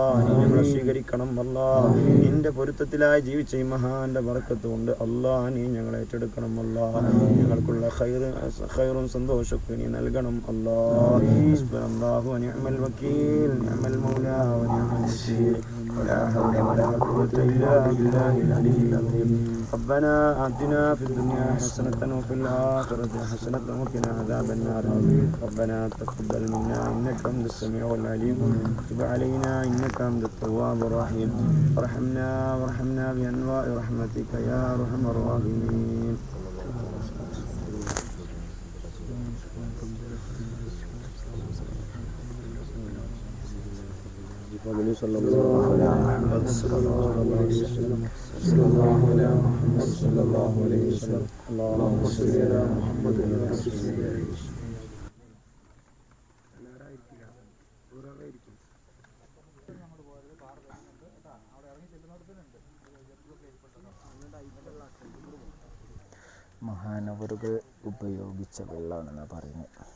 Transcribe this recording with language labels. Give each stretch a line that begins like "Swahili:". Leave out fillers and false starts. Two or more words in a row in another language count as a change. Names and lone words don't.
Malayalam: നീ ഞങ്ങളെ സ്വീകരിക്കണം അല്ലാ. നിന്റെ പൊരുത്തത്തിലായി ജീവിച്ച ഈ മഹാന്റെ ബർക്കത്ത് കൊണ്ട് അല്ലാ നീ ഞങ്ങളെ ഏറ്റെടുക്കണം അല്ലാ. ഞങ്ങൾക്കുള്ള ഖൈറും സന്തോഷമൊക്കെ നീ നൽകണം അല്ലാ.
Arabic: حسبنا الله ونعم الوكيل نعم المولى ونعم النصير ولا حول ولا قوة إلا بالله العلي العظيم. ربنا آتنا في الدنيا حسنة وفي الآخرة حسنة وقنا عذاب النار. ربنا تقبل منا إنك أنت السميع العليم. تب علينا إنك أنت التواب الرحيم. وارحمنا بأنواع رحمتك يا أرحم الراحمين. صلى الله على محمد صلى الله عليه وسلم. صلى الله على محمد صلى الله عليه وسلم. اللهم صل على محمد وعلى آله وسلم.
Malayalam: മഹാനവറുകൾ ഉപയോഗിച്ച വെള്ളമാണെന്നാണ് പറയുന്നത്.